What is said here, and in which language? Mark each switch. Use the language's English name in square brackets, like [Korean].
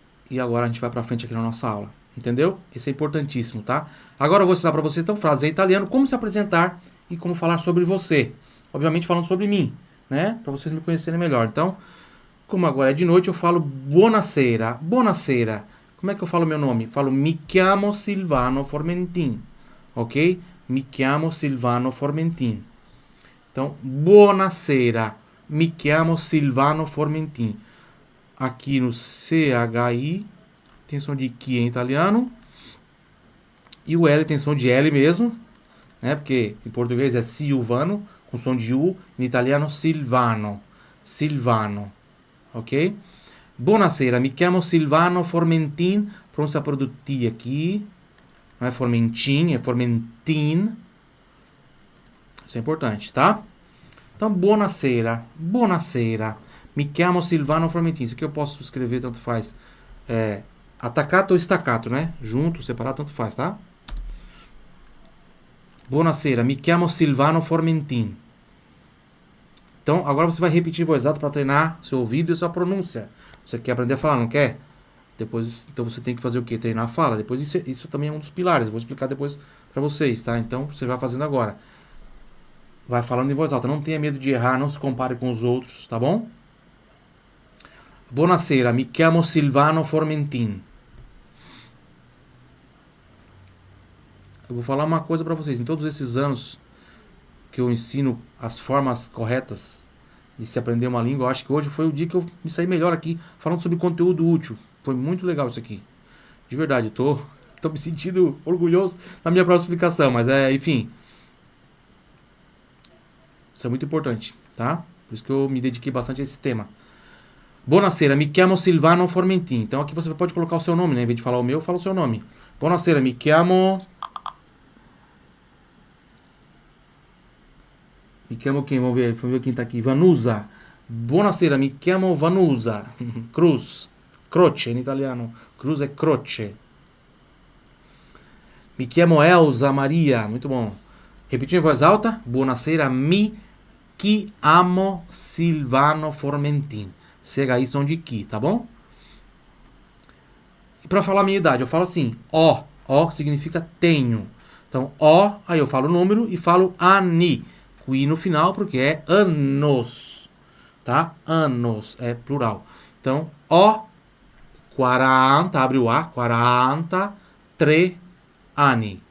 [Portuguese] E agora a gente vai para frente aqui na nossa aula. Entendeu? Isso é importantíssimo, tá? Agora eu vou ensinar para vocês, então, frases em italiano, como se apresentar e como falar sobre você. Obviamente falando sobre mim, né? Para vocês me conhecerem melhor. Então, como agora é de noite, eu falo [Italian] buonasera. Buonasera. [Portuguese] Como é que eu falo meu nome? [Italian] Falo mi chiamo Silvano Formentin. Ok? Mi chiamo Silvano Formentin. Então, buonasera. Mi chiamo Silvano Formentin. [Portuguese] Aqui no CHI tem som de Q em italiano. E o L tem som de L mesmo, né? Porque em português é Silvano, com som de U. Em italiano, Silvano. Silvano. Ok? [Italian] Buonasera, mi chiamo Silvano Formentin. [Portuguese] Pronúncia por T aqui. Não é Formentin, é Formentin. Isso é importante, tá? Então, [Italian] buonasera. Buonasera. Mi chiamo Silvano Formentin. [Portuguese] Isso aqui eu posso escrever, tanto faz. Attaccato ou staccato, né? Junto, separado, tanto faz, tá? [Italian] Buonasera, mi chiamo Silvano Formentin. [Portuguese] Então, agora você vai repetir em voz alta para treinar seu ouvido e sua pronúncia. Você quer aprender a falar, não quer? Depois, então você tem que fazer o quê? Treinar a fala. Depois isso também é um dos pilares. Eu vou explicar depois para vocês, tá? Então, você vai fazendo agora. Vai falando em voz alta. Não tenha medo de errar, não se compare com os outros, tá bom? [Italian] Buonasera, mi chiamo Silvano Formentin. [Portuguese] Eu vou falar uma coisa para vocês. Em todos esses anos que eu ensino as formas corretas de se aprender uma língua, eu acho que hoje foi o dia que eu me saí melhor aqui, falando sobre conteúdo útil. Foi muito legal isso aqui. De verdade, tô me sentindo orgulhoso da minha própria explicação, mas enfim. Isso é muito importante, tá? Por isso que eu me dediquei bastante a esse tema. [Italian] Buonasera, mi chiamo Silvano Formentin. [Portuguese] Então aqui você pode colocar o seu nome, né? Em vez de falar o meu, fala o seu nome. [Italian] Buonasera, mi chiamo... Mi chiamo [Portuguese] quem? Vamos ver quem tá aqui. Vanusa. [Italian] Buonasera, mi chiamo Vanusa. [Portuguese] Cruz. [Italian] Croce in italiano. [Portuguese] Cruz é croce. [Italian] Mi chiamo [Portuguese] Elsa Maria. Muito bom. Repetindo em voz alta. [Italian] Buonasera, mi chiamo Silvano Formentin. [Portuguese] CHI som de Ki, tá bom? E pra falar a minha idade, eu falo assim. O. O significa tenho. Então, O, aí eu falo o número e falo anni. Com I no final, porque é anos. Tá? Anos, é plural. Então, O, 40, abre o A, 43 anni.